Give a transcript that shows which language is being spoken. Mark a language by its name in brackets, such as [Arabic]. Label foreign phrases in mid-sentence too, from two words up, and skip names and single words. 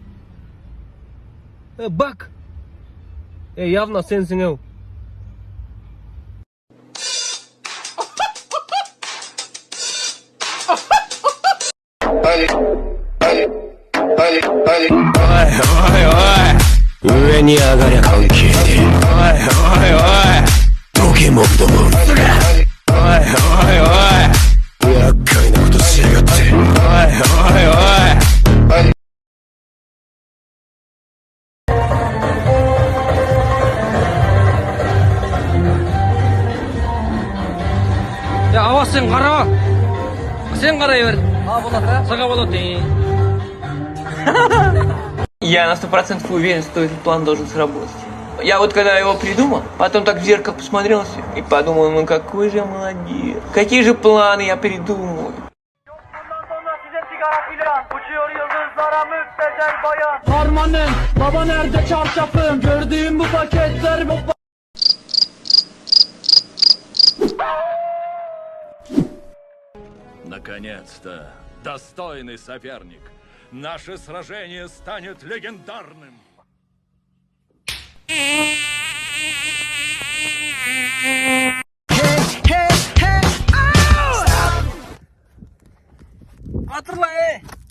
[Kazakh] Бак. Явно сенсің ау. Ой, [Japanese] 上に上がりゃ関係ねえ。おい、ポケモンどもおい、厄介なことしやがって。 [Kazakh] Аваз сен қара. Сен қарай бер. Болады. Саға болады. [Russian] Я на 100% уверен, что этот план должен сработать. Я вот когда его придумал, потом так в зеркало посмотрелся и подумал, ну какой же я молодец. Какие же планы я придумал. [Turkish] Harmanım, baba nerede çarşafım? Gördüğüm bu paketler bu... [Russian] Наконец-то, достойный соперник. Наше сражение станет легендарным. [Turkish] Hatırla